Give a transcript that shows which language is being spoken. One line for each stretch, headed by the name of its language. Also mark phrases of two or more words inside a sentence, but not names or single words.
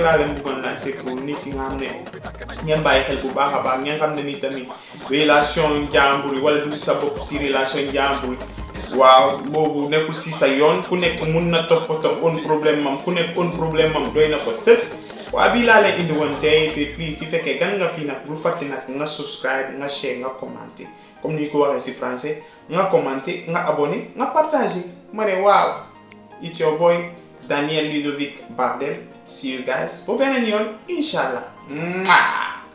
Wolof: laa leen bëggoon lancer pour nit yi nga xam ne ngeen bàyyi xel bu baax a baax ngeen xam ne ni tamit relation jàmbur yi wala dugg sa bopp si relation jàmbur yi waaw boobu nekkul si sa yoon ku nekk mun na toppatoo on problème am doy na ko sëkk waa bii laa leen indi woon tey te please si fekkee gan nga fii nag bul fàtte nag nga subscribe nga share nga commenter comme ni ko waxee si français nga commenter nga abonné nga partager ma ne waaw
English: it's your boy
Wolof: Daniel Ludovic Bardel.
English: See you guys for
Wolof: beneen yoon inshallah.